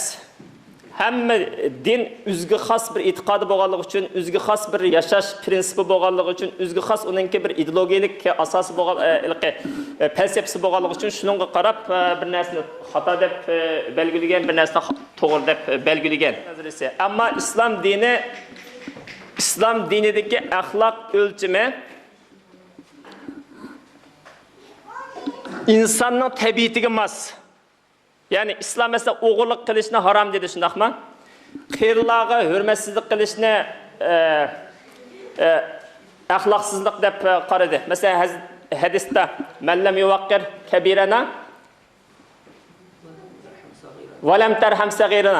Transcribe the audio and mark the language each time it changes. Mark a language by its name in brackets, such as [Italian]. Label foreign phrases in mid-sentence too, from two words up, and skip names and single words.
[Uzbek] Hamma din o'ziga xos bir e'tiqodi bo'lganligi uchun, o'ziga xos bir yashash prinsipi bo'lganligi uchun, o'ziga xos uningki bir ideologiyalik asosi bo'lganligi, falsafasi bo'lganligi uchun shunga qarab bir narsani xato deb belgilagan, bir narsani to'g'ri deb belgilagan. Ammo islom dinidagi axloq o'lchimi insonning tabiatiga mos. Yani İslam mesela o'g'irlik qilishni haram dedi, shundaqmi? Qiyirlarga hurmatsizlik qilishni axloqsizlik deb qaradi. Mesela hadisda [Arabic] "من لم يوقر كبيرنا ولم يرحم صغيرنا."